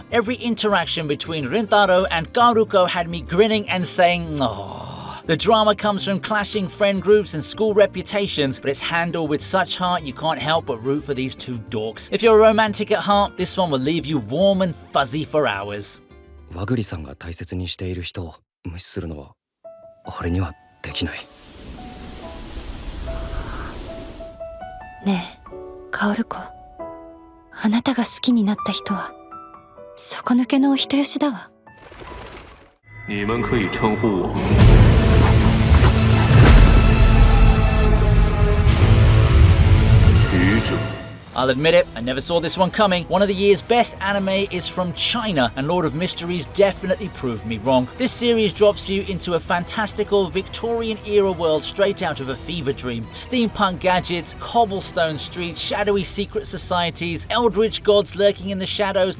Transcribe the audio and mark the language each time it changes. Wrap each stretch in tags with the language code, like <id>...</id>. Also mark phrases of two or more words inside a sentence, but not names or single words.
<en>Every interaction between Rintaro and Garuko had me grinning and saying, "Aww." The drama comes from clashing friend groups and school reputations, but it's handled with such heart you can't help but root for these two dorks. If you're a romantic at heart, this one will leave you warm and fuzzy for hours.</en> <ja>和栗さんが大切にしている人を無視するのは俺にはできない。ねえ、カオル子。あなたが好きになった人は底抜けのお人よしだわ。</ja> <zh>你们可以称呼我。愚者。</zh> <en>I'll admit it, I never saw this one coming. One of the year's best anime is from China, and Lord of Mysteries definitely proved me wrong. This series drops you into a fantastical Victorian-era world straight out of a fever dream. Steampunk gadgets, cobblestone streets, shadowy secret societies, eldritch gods lurking in the shadows.</en>